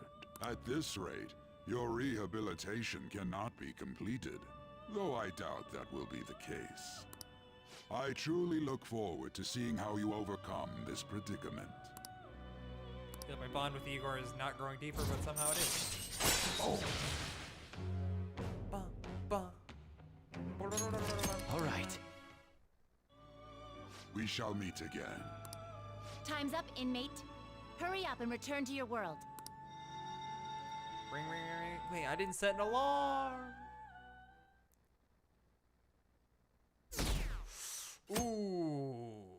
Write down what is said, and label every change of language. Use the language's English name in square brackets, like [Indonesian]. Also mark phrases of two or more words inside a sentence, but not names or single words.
[English] At this rate, your rehabilitation cannot be completed, though I doubt that will be the case. I truly look forward to seeing how you overcome this predicament. I feel like my bond with Igor is not growing deeper, but somehow it is. Oh! Ba, ba. All right. We shall meet again. Time's up, inmate. Hurry up and return to your world. Ring, ring, ring, ring. Wait, I didn't set an alarm. Ooh.